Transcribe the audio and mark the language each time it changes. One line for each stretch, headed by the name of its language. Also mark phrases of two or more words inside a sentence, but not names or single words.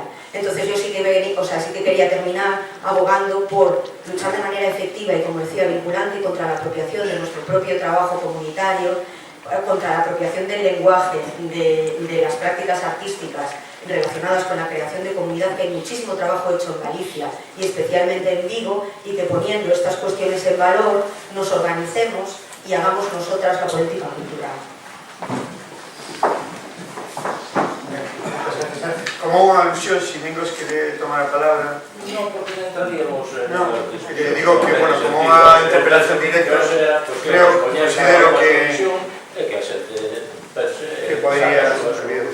Spanish: Entonces yo sí que quería terminar abogando por luchar de manera efectiva y, como decía, vinculante contra la apropiación de nuestro propio trabajo comunitario, contra la apropiación del lenguaje, de las prácticas artísticas relacionadas con la creación de comunidad, que hay muchísimo trabajo hecho en Galicia y especialmente en Vigo, y que poniendo estas cuestiones en valor nos organicemos y hagamos nosotras la política cultural.
Galician: Como unha alusión, si Mingos quere tomar a palabra. No, porque entraríamos digo que, bueno, como unha interpelación directa, considero que podría servir.